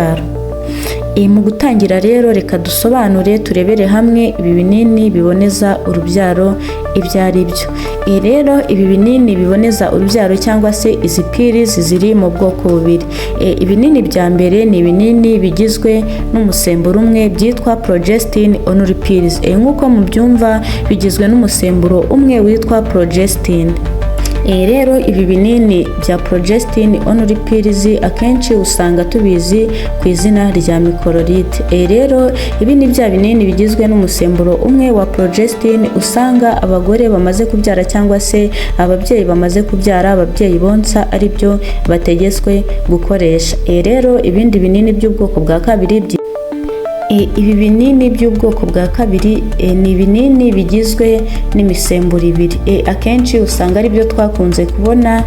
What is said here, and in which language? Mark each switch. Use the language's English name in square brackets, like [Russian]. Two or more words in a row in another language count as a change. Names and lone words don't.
[Kinyarwanda] Mu gutangira rero, reka dusobanure, turebere hamwe ibi binini biboneza urubyaro ibyo ari byo. Rero ibi binini biboneza urubyaro cyangwa se izi pills ziri mu bwoko bubiri. Ibinini bya mbere ni ibinini bigizwe n'umusemburo umwe byitwa [English] progestin only pills. [Kinyarwanda] Nk'uko mubyumva, bigizwe n'umusemburo umwe witwa progestin. Rero ibi binini bya [English] progestin only pills [Kinyarwanda] akenshi usanga tubizi ku izina rya microlide. Rero ibi ni bya binini bigizwe n'umusemburo umwe wa progestin usanga abagore bamaze kubyara cyangwa se ababyeyi bamaze kubyara, ababyeyi bonsa, ari byo bategetswe gukoresha. Rero ibindi binini by'ubwoko bwa kabiri Ibi binini by'ubwoko bwa kabiri ni ibinini bigizwe n'imisemburo ibiri, akenshi usanga ari byo twakunze kubona.